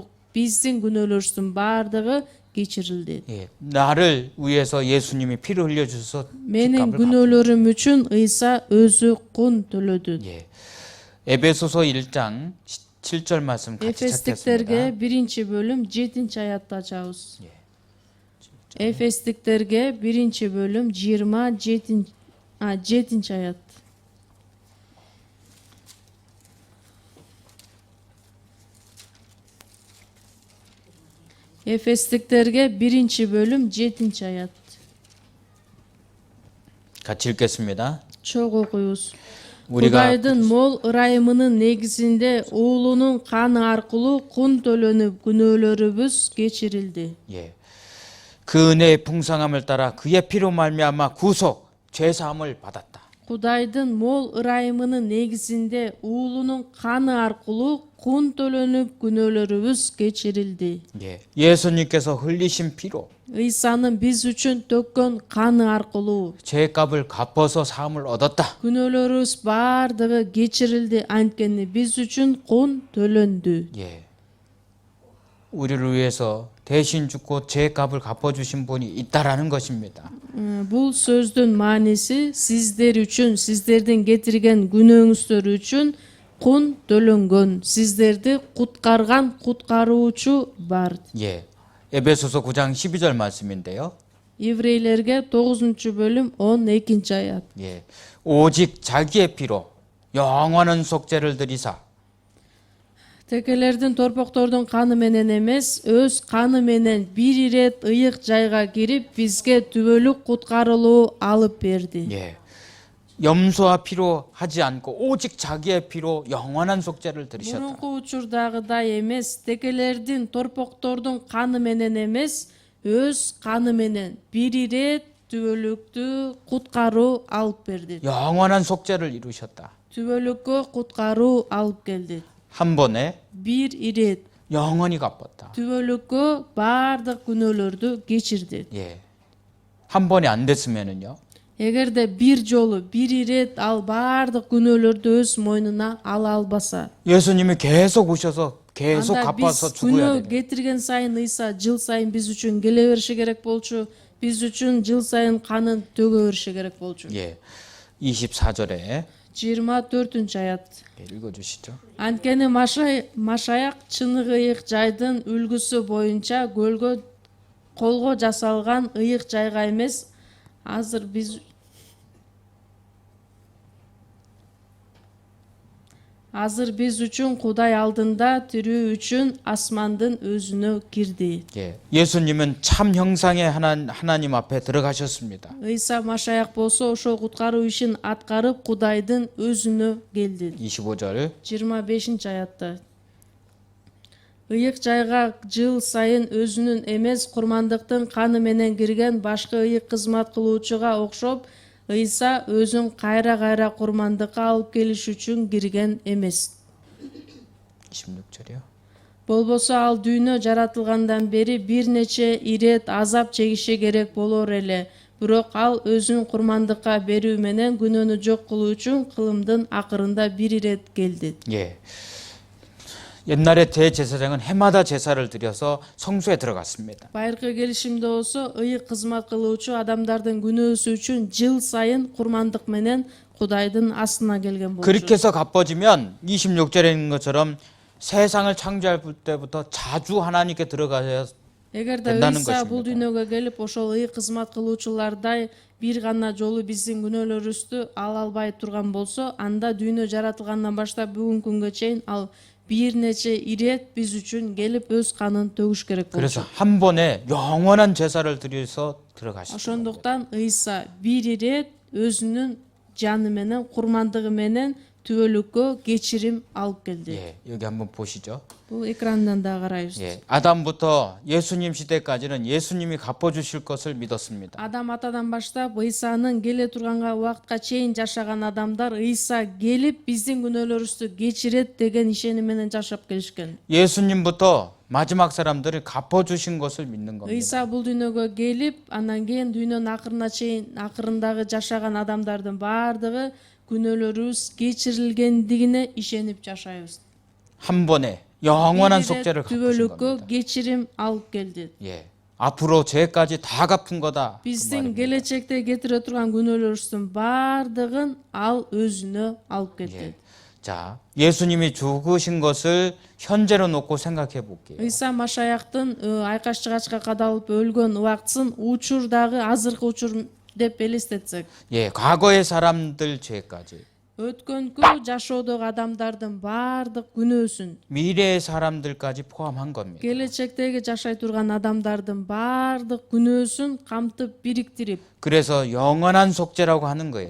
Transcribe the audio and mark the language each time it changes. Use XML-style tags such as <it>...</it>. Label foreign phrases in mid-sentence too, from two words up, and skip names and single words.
<ky>Биздин күнөөлөрүбүздүн баардыгы кечирилди.</ky> <ko>예. 나를 위해서 예수님이 피를 흘려 주셔서</ko> <ky>Менин</ky> <ko>값을</ko> <ky>күнөөлөрүм үчүн Ыйса өзү кун төлөдү.</ky> <ko>예. 에베소서 1장 7절 말씀 같이</ko> <ky>Эфестиктерге</ky> <ko>찾겠습니다.</ko> <ky>1 бөлүм 7 аятты ачабыз. Эфестиктерге 1 бөлүм 7 аят. Эфестиктерге 1 бөлүм 7 аят.</ky> <ko>같이 읽겠습니다.</ko> <ky>Чогуу окуйбуз.</ky> <ko>우리가</ko> <ky>Кудайдын мол ырайымынын негизинде уулунун каны аркылуу кун төлөнүп күнөөлөрүбүз кечирилди.</ky> <ko>예. 그 은혜의 풍성함을 따라 그의 피로 말미암아 구속 죄 사함을 받았다.</ko> <ky>Кудайдын мол ырайымынын негизинде уулунун каны аркылуу кун төлөнүп күнөөлөрүбүз кечирилди.</ky> <ko>예. 예수님께서 흘리신 피로</ko> <ky>Ыйсанын биз үчүн төккөн каны аркылуу</ky> <ko>죄값을 갚아서 사함을 얻었다.</ko> <ky>күнөөлөрүбүз баардыгы кечирилди. Анткени биз үчүн кун төлөндү.</ky> <ko>예. 우리를 위해서 대신 죽고 죄값을 갚아주신 분이 있다라는 것입니다.</ko> <ky>Бул сөздүн мааниси сиздер үчүн, сиздердин кетирген күнөөңүздөр үчүн кун төлөнгөн, сиздерди куткарган куткаруучу бар.</ky> <ko>예. 에베소서 9장 12절 말씀인데요.</ko> <ky>Еврейлерге 9 бөлүм 12 аят.</ky> <ko>예. 오직 자기의 피로 영원한 속죄를 드리사</ko> <ky>Текелердин торпоктордун каны менен эмес, өз каны менен бир ирет ыйык жайга кирип, бизге түбөлүк куткарылуу алып берди.</ky> <ko>예. 염소와 피로 하지 않고 오직 자기의 피로 영원한 속죄를 드리셨다.</ko> <ky>Мурунку учурдагыдай эмес, текелердин торпоктордун каны менен эмес, өз каны менен бир ирет түбөлүктүү куткаруу алып берди.</ky> <ko>영원한 속죄를 이루셨다.</ko> <ky>Түбөлүккө куткаруу алып келди.</ky> <ko>한 번에</ko> <ky>Бир ирет</ky> <ko>영원히 갚았다.</ko> <ky>түбөлүккө баардык күнөөлөрдү кечирди.</ky> <ko>예. 한 번에 안 됐으면은요.</ko> <ky>Эгерде бир жолу, бир ирет ал баардык күнөөлөрдү өз мойнуна ала албаса,</ky> <ko>예수님이 계속 오셔서 계속</ko> <ky>анда</ky> <ko>갚아서</ko> <ky>биз</ky> <ko>죽어야</ko> <ky>күнөө</ky> <ko>돼요.</ko> <ky>кетирген сайын Ыйса жыл сайын биз үчүн келе бериши керек болчу, биз үчүн жыл сайын канын төгө бериши керек болчу.</ky> <ko>예. 24절에</ko> <ky>24-аят.</ky> <ko>읽어주시죠.</ko> <ky>Анткени Машаяк чыныгы ыйык жайдын үлгүсү боюнча колго жасалган ыйык жайга эмес, азыр биз үчүн Кудай алдында тирүү үчүн асмандын өзүнө кирди.</ky> <ko>예, 예수님은 참 형상의 하나님 앞에 들어가셨습니다.</ko> <ky>Ыйса Машаяк болсо ошол куткаруу ишин аткарып Кудайдын өзүнө келди.</ky> <ko>25절.</ko> <ky>25-аятта. Ыйык жайга жыл сайын өзүнүн эмес курмандыктын каны менен кирген башка ыйык кызмат кылуучуга окшоп, Ыйса өзүн кайра курмандыкка алып келиш үчүн кирген эмес.</ky> <ko>26절이요.</ko> <ky>Болбосо ал дүйнө жаратылгандан бери бир нече ирет азап чегиши керек болор эле. Бирок ал өзүн курмандыкка берүү менен күнөөнү жок кылуу үчүн кылымдын акырында бир ирет келди.</ky> <ko>예. 옛날에 대제사장은 해마다 제사를 드려서 성소에 들어갔습니다.</ko> <ky>Байыркы келишимде болсо, ыйык кызмат кылуучу адамдардын күнөөсү үчүн жыл сайын курмандык менен Кудайдын астына келген болчу.</ky> <ko>그렇게 해서 갚아지면 26절에 있는 것처럼 세상을 창조할 때부터 자주 하나님께 들어가야</ko> <ky>Эгерде</ky> <ko>된다는</ko> <ky>Ыйса бул</ky> <ko>것입니다.</ko> <ky>дүйнөгө келип ошол ыйык кызмат кылуучулардай бир гана жолу биздин күнөөлөрүбүздү ала албай турган болсо, анда дүйнө жаратылгандан баштап бүгүнкү күнгө чейин ал бир нече ирет биз үчүн келип өз канын төгүш керек</ky> <ko>그래서</ko> <ky>болчу.</ky> <ko>한 번에 영원한 제사를 드려서 들어가시죠.</ko> <ky>Ошондуктан Ыйса бир ирет өзүнүн жаны менен, курмандыгы менен түбөлүккө кечирим алып келди.</ky> <ko>예, 여기 한번 보시죠.</ko> <ky>Бул экрандан да карайбыз.</ky> <ko>예, 아담부터 예수님 시대까지는 예수님이 갚아주실 것을 믿었습니다.</ko> <ky>Адам атадан баштап Ыйсанын келе турганга убакытка чейин жашаган адамдар Ыйса келип биздин күнөөлөрүбүздү кечирет деген ишеним менен жашап келишкен.</ky> <ko>예수님부터 마지막 사람들이 갚아주신 것을 믿는 겁니다.</ko> <ky>Ыйса бул дүйнөгө келип, андан кийин дүйнөнүн акырына чейин акырындагы жашаган адамдардын баардыгы күнөөлөрүбүз кечирилгендигине ишенип жашайбыз.</ky> <ko>한 번에 영원한 속죄를 갚으신</ko> <ky>түбөлүккө</ky> <ko>겁니다.</ko> <ky>кечирим алып келди.</ky> <ko>예, 앞으로 죄까지 다 갚은 거다. 그</ko> <ky>Биздин</ky> <ko>말입니다.</ko> <ky>келечекте кетире турган күнөөлөрүбүздүн баардыгын ал өзүнө алып кетти.</ky> <ko>예. 자, 예수님이 죽으신 것을 현재로 놓고 생각해 볼게요.</ko> <ky>Ыйса Машаяктын айкаш чыгачка кадалып өлгөн убактысын учурдагы азыркы учур деп элестетсек,</ky> <ko>예, 과거의 사람들 죄까지,</ko> <ky>өткөнкү жашоодогу адамдардын баардык күнөөсүн,</ky> <ko>미래의 사람들까지 포함한 겁니다.</ko> <ky>келечектеги жашай турган адамдардын баардык күнөөсүн камтып бириктирип,</ky> <ko>그래서 영원한 속죄라고 하는 거예요.</ko>